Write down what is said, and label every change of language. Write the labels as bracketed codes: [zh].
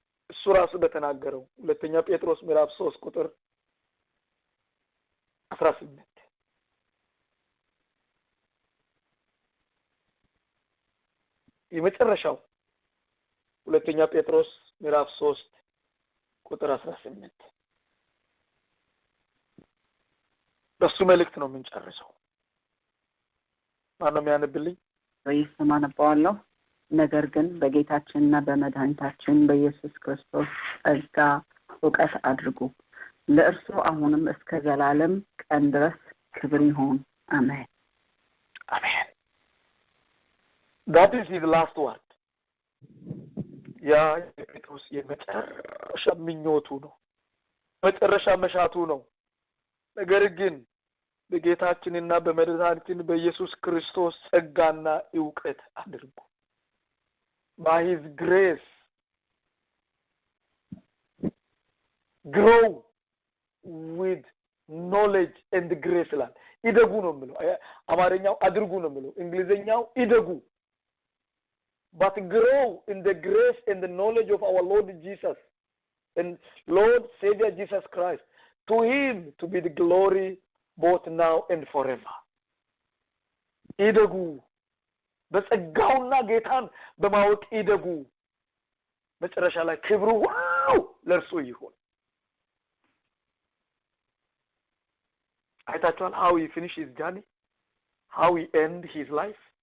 [am] እሱ ራሱ በተናገረው ሁለተኛ ጴጥሮስ ምዕራፍ 3 ቁጥር 18 የመጨረሻው ሁለተኛ ጴጥሮስ ምዕራፍ 3 ቁጥር 18 በሱ መልእክት ነው የምንጨርሰው። ማነው የሚያነብልኝ? በይስማ አነባዋለሁ። ነገር ግን በጌታችንና በመድኃኒታችን በኢየሱስ ክርስቶስ ጸጋ ዕውቀት አድርጉ፣ ለእርሱ አሁንም እስከ ዘላለም ቀን ድረስ ክብር ይሁን። አሜን [en] አሜን። That is his last word. [am] ያ የጴጥሮስ የመጨረሻ ምኞቱ ነው፣ መጨረሻ መሻቱ ነው። ነገር ግን በጌታችንና በመድኃኒታችን በኢየሱስ ክርስቶስ ጸጋና ዕውቀት አድርጉ። [en] By his grace grow with knowledge and grace [am] ላል ይደጉ ነው የሚለው። አማርኛው አድርጉ ነው የሚለው፣ እንግሊዘኛው ይደጉ። [en] But grow in the grace and the knowledge of our Lord Jesus and Lord Savior Jesus Christ. To him to be the glory both now and forever. [am] ይደጉ፣ በጸጋውና ጌታን በማወቅ ይደጉ። መጨረሻ ላይ ክብሩ ሁሉ ለእርሱ ይሁን። አይታችኋል [en] how he finished his journey, how he ended his life.